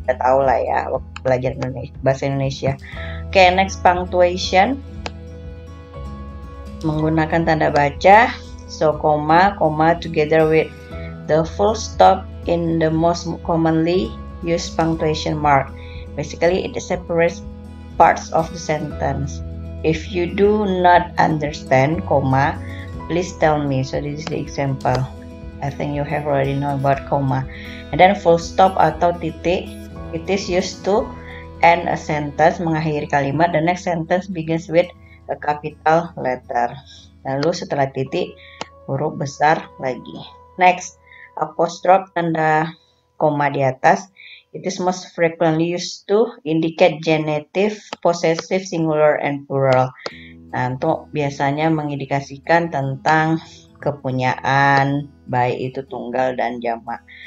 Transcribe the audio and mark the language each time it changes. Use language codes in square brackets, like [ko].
[id] Kita tahu lah ya waktu belajar bahasa Indonesia. Oke, [en] next, punctuation. [id] Menggunakan tanda baca. [en] So comma together with the full stop in the most commonly used punctuation mark. Basically, it separates parts of the sentence. If you do not understand comma, please tell me. So this is the example. I think you have already know about comma. And then full stop [id] atau titik, [en] it is used to end a sentence, [id] mengakhiri kalimat. [en] The next sentence begins with a capital letter. [id] Lalu setelah titik, huruf besar lagi. [en] Next, apostrophe, [id] tanda koma di atas. [en] It is most frequently used to indicate genitive, possessive, singular, and plural. [id] Nah, untuk biasanya mengindikasikan tentang kepunyaan, baik itu tunggal dan jamak.